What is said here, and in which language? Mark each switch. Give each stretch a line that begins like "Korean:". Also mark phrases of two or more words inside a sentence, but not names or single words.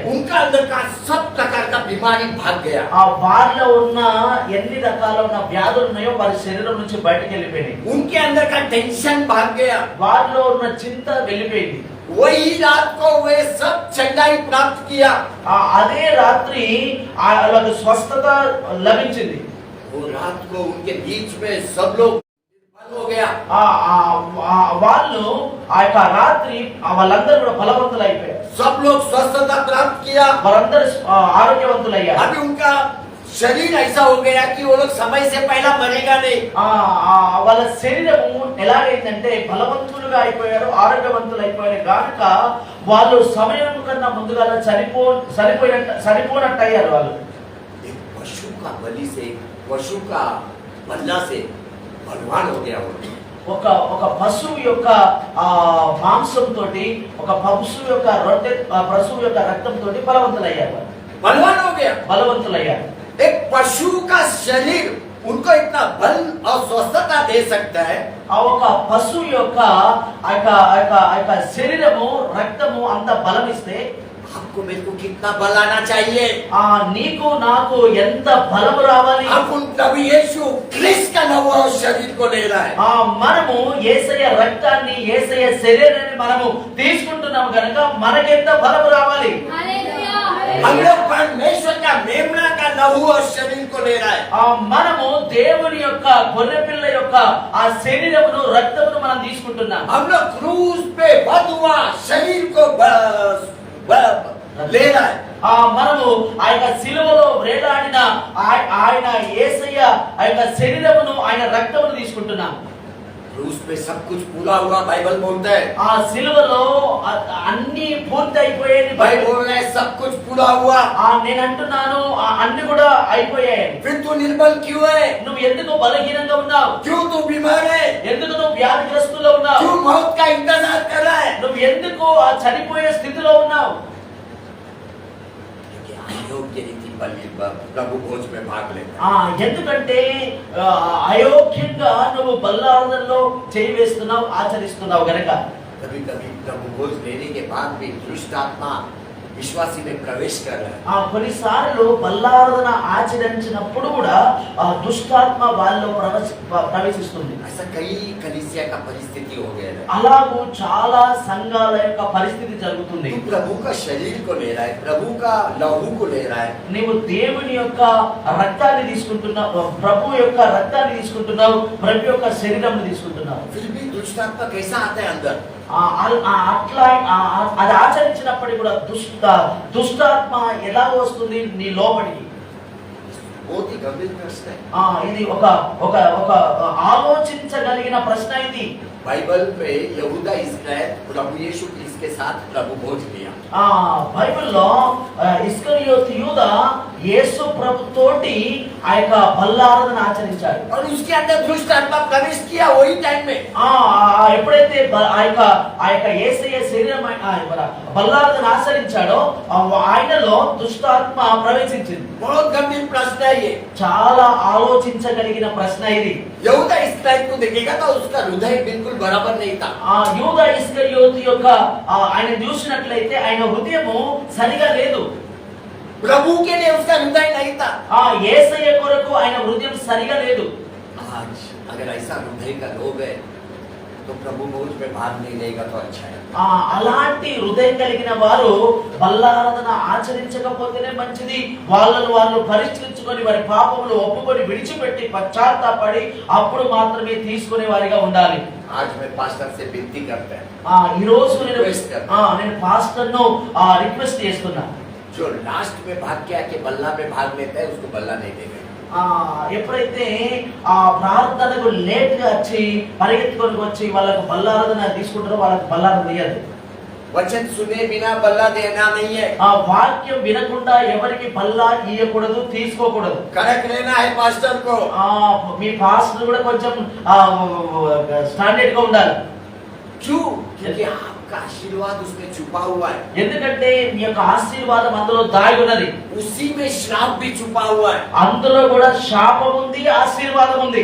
Hindi: उनका अंदर का सब प्रकार का बीमारी भाग गया।
Telugu: వారిలో ఉన్న ఎన్ని రకాల ఉన్న వ్యాధులు ఉన్నాయో వారి శరీరం నుంచి బయటకు వెళ్ళిపోయినాయి.
Hindi: उनके अंदर का टेंशन भाग गया।
Telugu: వారిలో ఉన్న చింత వెళ్ళిపోయింది.
Hindi: वही रात को वे सब चंगाई प्राप्त किया।
Telugu: అదే రాత్రి వాళ్ళకి స్వస్థత లభించింది.
Hindi: वो रात को उनके बीच में सब लोग निर्बल हो गया।
Telugu: వాళ్ళు ఆ యొక్క రాత్రి వాళ్ళందరూ కూడా బలవంతులు అయిపోయారు.
Hindi: सब लोग स्वस्थता प्राप्त किया।
Telugu: వాళ్ళందరూ ఆరోగ్యవంతులయ్యారు.
Hindi: अभी उनका शरीर ऐसा हो गया कि वो लोग समय से पहला मरेगा नहीं।
Telugu: వాళ్ళ శరీరము ఎలాగైందంటే బలవంతులుగా అయిపోయారు, ఆరోగ్యవంతులు అయిపోయారు కనుక వాళ్ళు సమయం కన్నా ముందుగా సరిపోనట్టు అయ్యారు. వాళ్ళు
Hindi: एक पशु का बलि से, पशु का बल्ला से बलवान हो गया।
Telugu: ఒక పశువు యొక్క మాంసం తోటి, ఒక పశువు యొక్క పశువు యొక్క రక్తం తోటి బలవంతులయ్యారు.
Hindi: बलवान हो गया।
Telugu: బలవంతులయ్యారు.
Hindi: एक पशु का शरीर उनको इतना बल और स्वस्थता दे सकता है।
Telugu: ఒక పశువు యొక్క శరీరము రక్తము అంత బలం ఇస్తే
Hindi: आपको मेरे को कितना बल आना चाहिए।
Telugu: నీకు నాకు ఎంత బలము రావాలి.
Hindi: आप उन प्रभु यीशु क्रिस्ट का नवा शरीर को ले रहा है।
Telugu: మనము యేసయ్య రక్తాన్ని, యేసయ్య శరీరాన్ని మనము తీసుకుంటున్నాము కనుక మనకెంత బలము రావాలి. హల్లెలూయా.
Hindi: हम लोग परमेश्वर का मेमना का लहू और शरीर को ले रहा है।
Telugu: మనము దేవుని యొక్క గొర్రె పిల్ల యొక్క ఆ శరీరమును రక్తమును మనం తీసుకుంటున్నాం.
Hindi: हम लोग क्रूस पे वध हुआ शरीर को ले रहा है।
Telugu: మనము ఆ యొక్క సిలువలో వేలాడిన ఆయన యేసయ్య ఆ యొక్క శరీరమును, ఆయన రక్తమును తీసుకుంటున్నాం.
Hindi: क्रूस पे सब कुछ पूरा हुआ बाइबल बोलता है।
Telugu: ఆ సిలువలో అన్ని పూర్తి అయిపోయేది
Hindi: बाइबल बोल रहा है सब कुछ पूरा हुआ।
Telugu: నేను అంటున్నాను అన్ని కూడా అయిపోయాయి.
Hindi: फिर तू निर्बल क्यों है?
Telugu: నువ్వు ఎందుకు బలహీనంగా ఉన్నావు?
Hindi: क्यों तू बीमार है?
Telugu: ఎందుకు నువ్వు వ్యాధిగ్రస్తులో ఉన్నావు?
Hindi: क्यों मौत का इंतजार कर रहा है?
Telugu: నువ్వు ఎందుకు ఆ చనిపోయే స్థితిలో ఉన్నావు?
Hindi: अयोग्य रीति प्रभु भोज में भाग लेता।
Telugu: ఎందుకంటే అయోగ్యంగా నువ్వు బల్లారాధనలో చేయి వేస్తున్నావు, ఆచరిస్తున్నావు గనక
Hindi: कभी कभी प्रभु भोज लेने के बाद भी दुष्ट आत्मा विश्वासी में प्रवेश कर रहा है।
Telugu: కొన్నిసార్లు బల్లారాధన ఆచరించినప్పుడు కూడా ఆ దుష్టాత్మ వాళ్ళలో ప్రవేశిస్తుంది.
Hindi: ऐसा कई कलीसिया का परिस्थिति हो गया है।
Telugu: అలాగూ చాలా సంఘాల యొక్క పరిస్థితి జరుగుతుంది.
Hindi: तू प्रभु का शरीर को ले रहा है, प्रभु का लहू को ले रहा है,
Telugu: నీవు దేవుని యొక్క రక్తాన్ని తీసుకుంటున్నావు, ప్రభు యొక్క రక్తాన్ని తీసుకుంటున్నావు, ప్రభు యొక్క శరీరాన్ని తీసుకుంటున్నావు.
Hindi: फिर भी दुष्ट आत्मा कैसा आता है अंदर?
Telugu: అట్లా అది ఆచరించినప్పటికీ కూడా దుష్టాత్మ ఎలా వస్తుంది నీ లోపలికి?
Hindi: बहुत ही गंभीर प्रश्न है।
Telugu: ఇది ఒక ఒక ఒక ఆలోచించగలిగిన ప్రశ్న ఇది.
Hindi: बाइबल में यहूदा इस्राएल प्रभु यीशु क्रिस्त के साथ प्रभु भोज किया।
Telugu: బైబిల్లో ఇస్కరియోతు యూదా యేసు ప్రభు తోటి ఆ యొక్క బల్లారాధన ఆచరించాడు.
Hindi: और उसके अंदर दुष्ट आत्मा प्रवेश किया वही टाइम में।
Telugu: ఎప్పుడైతే ఆ యొక్క యేసయ్య శరీరం బల్లారాధన ఆచరించాడో ఆయనలో దుష్టాత్మ ప్రవేశించింది.
Hindi: बहुत गंभीर प्रश्न है ये।
Telugu: చాలా ఆలోచించగలిగిన ప్రశ్న ఇది.
Hindi: यहूदा इस्राएल को देखेगा तो उसका हृदय बिल्कुल बराबर नहीं था।
Telugu: యూదా ఇస్కరియోతు యొక్క ఆయన చూసినట్లయితే ఆయన హృదయము సరిగా లేదు.
Hindi: प्रभु के लिए उसका हृदय नहीं था।
Telugu: యేసయ్య కొరకు ఆయన హృదయం సరిగా లేదు.
Hindi: आज अगर ऐसा हृदय का लोग है तो प्रभु भोज में भाग नहीं लेगा तो अच्छा है।
Telugu: అలాంటి హృదయం కలిగిన వారు బల్లారాధన ఆచరించకపోతేనే మంచిది. వాళ్ళు పరిష్కరించుకొని వారి పాపములు ఒప్పుకొని విడిచిపెట్టి పశ్చాత్తాపడి అప్పుడు మాత్రమే తీసుకునే వారిగా ఉండాలి.
Hindi: आज मैं पास्टर से विनती करता है,
Telugu: ఈ రోజు నేను పాస్టర్ను రిక్వెస్ట్ చేస్తున్నా,
Hindi: जो लास्ट में भाग के आके बल्ला में भाग लेता है उसको बल्ला नहीं देगा।
Telugu: ఎప్పుడైతే ఆ ప్రార్థనకు లేట్ గా వచ్చి పరిగెత్తుకొని వచ్చి వాళ్ళకు బల్లారాధన తీసుకుంటారో వాళ్ళకు బల్లారాధన ఇయ్యదు.
Hindi: वचन सुने बिना बल्ला देना नहीं है।
Telugu: వాక్యం వినకుండా ఎవరికి బల్లా ఇయ్యకూడదు, తీసుకోకూడదు.
Hindi: कड़क लेना है पास्टर को।
Telugu: మీ పాస్టర్ కూడా కొంచెం స్టాండర్డ్ గా ఉండాలి.
Hindi: क्यों? क्योंकि आपका आशीर्वाद उसमें छुपा हुआ है।
Telugu: ఎందుకంటే మీ యొక్క ఆశీర్వాదం అందులో దాగి ఉన్నది.
Hindi: उसी में श्राप भी छुपा हुआ है।
Telugu: అందులో కూడా శాపం ఉంది, ఆశీర్వాదం ఉంది.